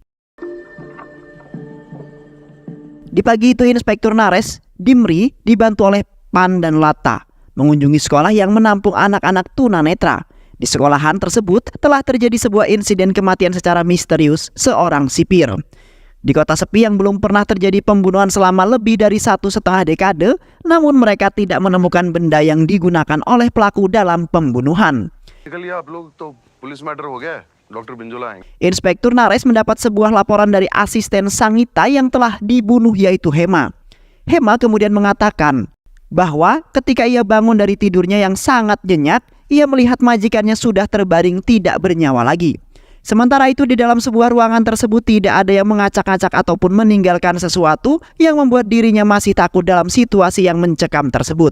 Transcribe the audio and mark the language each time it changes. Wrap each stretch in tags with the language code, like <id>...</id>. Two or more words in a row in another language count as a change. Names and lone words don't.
<id>Di pagi itu Inspektur Nares, Dimri, dibantu oleh Pan dan Lata mengunjungi sekolah yang menampung anak-anak tunanetra. Di sekolahan tersebut telah terjadi sebuah insiden kematian secara misterius seorang sipir. Di kota sepi yang belum pernah terjadi pembunuhan selama lebih dari 1,5 dekade, namun mereka tidak menemukan benda yang digunakan oleh pelaku dalam pembunuhan.</id> <hi>निकलिए आप लोग तो</hi> <en>police matter</en> <hi>हो गया है डॉक्टर बिंजोला आएंगे।</hi> <id>Inspektur Nares mendapat sebuah laporan dari asisten Sangita yang telah dibunuh, yaitu Hema. Hema kemudian mengatakan bahwa ketika ia bangun dari tidurnya yang sangat nyenyak, ia melihat majikannya sudah terbaring tidak bernyawa lagi. Sementara itu di dalam sebuah ruangan tersebut tidak ada yang mengacak-acak ataupun meninggalkan sesuatu yang membuat dirinya masih takut dalam situasi yang mencekam tersebut.</id>